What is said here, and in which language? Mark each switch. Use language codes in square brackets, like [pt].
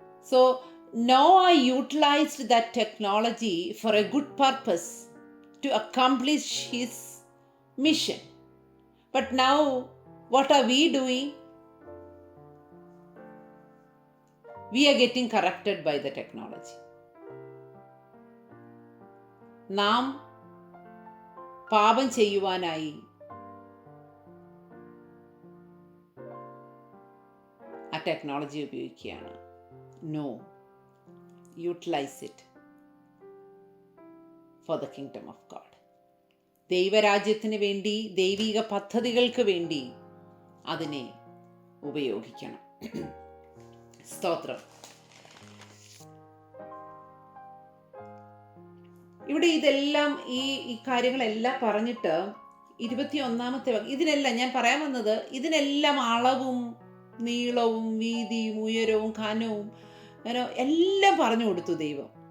[en] So Noah utilized that technology for a good purpose to accomplish his mission. But now, what are we doing? We are getting corrupted by the technology. [ml] നാം പാപം ചെയ്യുവാനായി ആ technology ഉപയോഗിക്കുകയാണ്. [en] No. Utilize it for the kingdom of God. [ml] ദൈവരാജ്യത്തിന് വേണ്ടി, ദൈവിക പദ്ധതികൾക്ക് വേണ്ടി അതിനെ ഉപയോഗിക്കണം. സ്തോത്രം. ഇവിടെ ഇതെല്ലാം ഈ കാര്യങ്ങളെല്ലാം പറഞ്ഞിട്ട് 21 ഇതിനെല്ലാം ഞാൻ പറയാൻ വന്നത്, ഇതിനെല്ലാം അളവും നീളവും വീതിയും ഉയരവും ഘനവും എല്ലാം പറഞ്ഞു കൊടുത്തു ദൈവം.